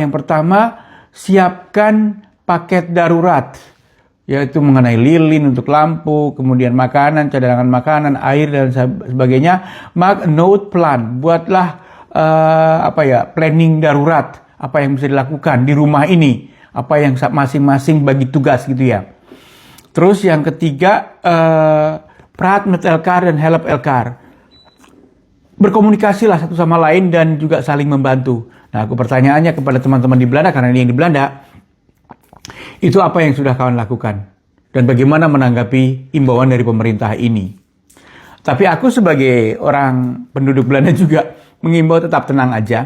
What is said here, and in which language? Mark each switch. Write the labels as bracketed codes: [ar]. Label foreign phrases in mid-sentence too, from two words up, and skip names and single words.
[id] Yang pertama, siapkan paket darurat, yaitu mengenai lilin untuk lampu, kemudian makanan, cadangan makanan, air dan sebagainya. Note plan, buatlah planning darurat, apa yang bisa dilakukan di rumah ini, apa yang masing-masing bagi tugas gitu ya. Terus yang ketiga, [nl] Praat met elkaar dan help elkaar. [id] Berkomunikasilah satu sama lain dan juga saling membantu. Nah, aku pertanyaannya kepada teman-teman di Belanda, karena ini yang di Belanda, itu apa yang sudah kawan lakukan? Dan bagaimana menanggapi imbauan dari pemerintah ini? Tapi aku sebagai orang penduduk Belanda juga mengimbau tetap tenang aja.